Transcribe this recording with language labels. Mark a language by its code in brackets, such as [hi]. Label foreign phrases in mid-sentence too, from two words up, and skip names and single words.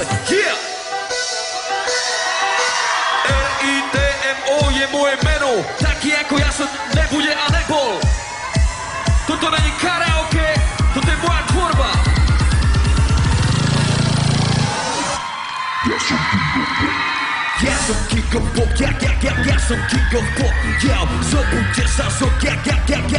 [sk] Yeah! R-I-T-M-O je moje meno. Taký ako ja som nebude a nebol. Toto není karaoke, toto je moja tvorba. Ja som [en] king of pop, [sk] ja som [en] king of pop, [sk] ja zobudte sa zo, ja